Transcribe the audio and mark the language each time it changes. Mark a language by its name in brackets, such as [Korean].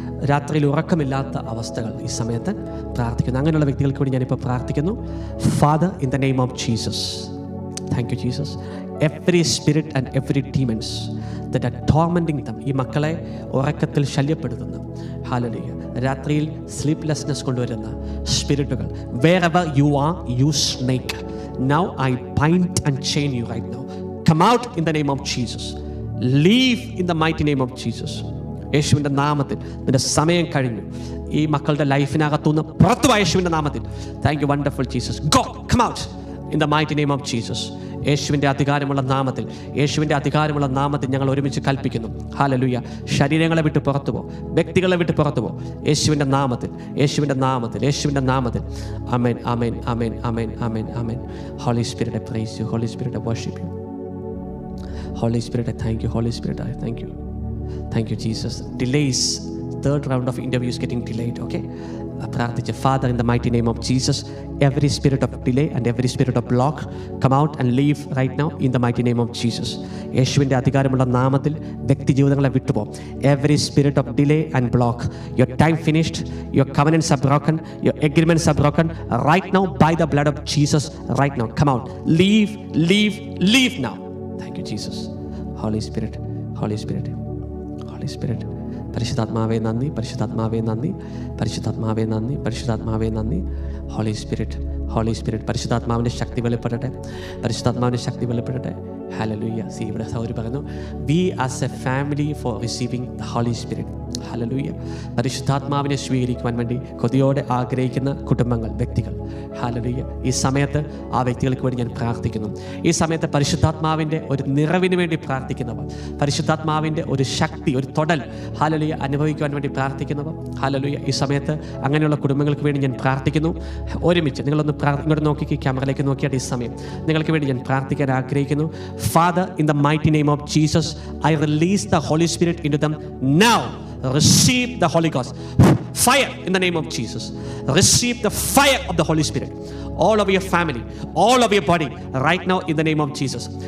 [Malayalam] രാത്രിയിൽ ഉറക്കമില്ലാത്ത അവസ്ഥകൾ ഈ സമയത്ത് പ്രാർത്ഥിക്കുന്നു. അങ്ങനെയുള്ള വ്യക്തികൾക്ക് വേണ്ടി ഞാനിപ്പോൾ പ്രാർത്ഥിക്കുന്നു. [English] Father, in the name of Jesus, thank you Jesus. Every spirit and every demons that are tormenting them, [Malayalam] ഈ മക്കളെ ഉറക്കത്തിൽ ശല്യപ്പെടുത്തുന്നു. [English] ഹല്ലേലൂയ. [Malayalam] രാത്രിയിൽ സ്ലീപ്ലെസ്നെസ് കൊണ്ടുവരുന്ന സ്പിരിറ്റുകൾ, [English] wherever you are, you snake, now I bind and chain you right now. Come out in the name of Jesus. Leave in the mighty name of Jesus. [Malayalam] യേശുവിൻ്റെ നാമത്തിൽ നിന്റെ സമയം കഴിഞ്ഞു. ഈ മക്കളുടെ ലൈഫിനകത്തുനിന്ന് പുറത്തു പോയ യേശുവിൻ്റെ നാമത്തിൽ. [English] Thank you wonderful Jesus. Go, come out in the mighty name of Jesus. [Malayalam] യേശുവിൻ്റെ അധികാരമുള്ള നാമത്തിൽ, യേശുവിൻ്റെ അധികാരമുള്ള നാമത്തിൽ ഞങ്ങൾ ഒരുമിച്ച് കൽപ്പിക്കുന്നു. ഹല്ലേലൂയ. ശരീരങ്ങളെ വിട്ട് പുറത്തു പോ, വ്യക്തികളെ വിട്ട് പുറത്തു പോ, യേശുവിൻ്റെ നാമത്തിൽ, യേശുവിൻ്റെ നാമത്തിൽ, യേശുവിൻ്റെ നാമത്തിൽ. [English] ആമേൻ, ആമേൻ, ആമേൻ, ആമേൻ, ആമേൻ, ആമേൻ. Holy spirit I praise you. Holy spirit I worship you. Holy spirit I thank you. Holy spirit I thank you. Thank you, Jesus. Delays, third round of interview is getting delayed, okay? [Malayalam] പ്രാർത്ഥിച്ച് [English] Father, in the mighty name of Jesus, every spirit of delay and every spirit of block, come out and leave right now in the mighty name of Jesus. [Malayalam] യേശുവിൻ്റെ അധികാരമുള്ള നാമത്തിൽ വ്യക്തി ജീവിതങ്ങളെ വിട്ടുപോ. [English] Every spirit of delay and block, your time finished, your covenants are broken, your agreements are broken right now by the blood of Jesus. Right now, come out, leave, leave, leave now. Thank you, Jesus. Holy Spirit, Holy Spirit, Holy Spirit. [Malayalam] പരിശുദ്ധാത്മാവേ നന്ദി, പരിശുദ്ധാത്മാവേ നന്ദി, പരിശുദ്ധാത്മാവേ നന്ദി, പരിശുദ്ധാത്മാവേ നന്ദി. [English] Holy spirit, holy spirit. [Malayalam] പരിശുദ്ധാത്മാവിൻ്റെ ശക്തി വെളിപ്പെടട്ടെ, പരിശുദ്ധാത്മാവിൻ്റെ ശക്തി വെളിപ്പെടട്ടെ. ഹല്ലേലൂയ. സി ഇവിടെ സഹോദരി പറയുന്നു, [English] We as a family for receiving the holy spirit. ഹല്ലേലൂയ. [Malayalam] പരിശുദ്ധാത്മാവിനെ സ്വീകരിക്കുവാൻ വേണ്ടി കൊതിയോടെ ആഗ്രഹിക്കുന്ന കുടുംബങ്ങൾ, വ്യക്തികൾ. ഹല്ലേലൂയ. ഈ സമയത്ത് ആ വ്യക്തികൾക്ക് വേണ്ടി ഞാൻ പ്രാർത്ഥിക്കുന്നു. ഈ സമയത്ത് പരിശുദ്ധാത്മാവിൻ്റെ ഒരു നിറവിന് വേണ്ടി പ്രാർത്ഥിക്കുന്നവർ, പരിശുദ്ധാത്മാവിൻ്റെ ഒരു ശക്തി, ഒരു തൊടൽ ഹല്ലേലൂയ അനുഭവിക്കുവാൻ വേണ്ടി പ്രാർത്ഥിക്കുന്നവർ. ഹല്ലേലൂയ. ഈ സമയത്ത് അങ്ങനെയുള്ള കുടുംബങ്ങൾക്ക് വേണ്ടി ഞാൻ പ്രാർത്ഥിക്കുന്നു. ഒരുമിച്ച് നിങ്ങളൊന്ന് ഇങ്ങോട്ട് നോക്കി, ക്യാമറയിലേക്ക് നോക്കിയാൽ ഈ സമയം നിങ്ങൾക്ക് വേണ്ടി ഞാൻ പ്രാർത്ഥിക്കാൻ ആഗ്രഹിക്കുന്നു. [English] Father, in the mighty name of Jesus, I release the Holy Spirit into them now. Receive the Holy Ghost. Fire in the name of Jesus. Receive the fire of the Holy Spirit. All over your family, all over your body, right now in the name of Jesus.